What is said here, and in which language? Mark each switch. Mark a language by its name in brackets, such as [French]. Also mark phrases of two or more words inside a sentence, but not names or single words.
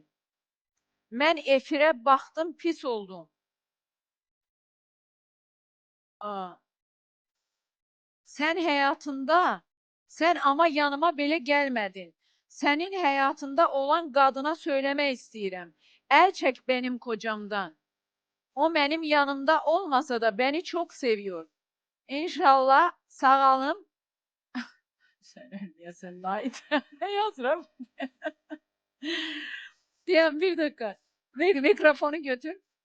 [Azerbaijani] Mən efirə baxdım, pis oldum. Sən həyatında, sən amma yanıma belə gəlmədin. Sənin həyatında olan qadına söyləmək istəyirəm. Əl çək [Turkish] benim kocamdan. [Azerbaijani] O mənim yanımda [Turkish] olmasa da beni çok seviyor. İnşallah sağalım. Sen ölmeyesin Naide. Ne yazırım? Diyen bir dakika. Mikrofonu götür.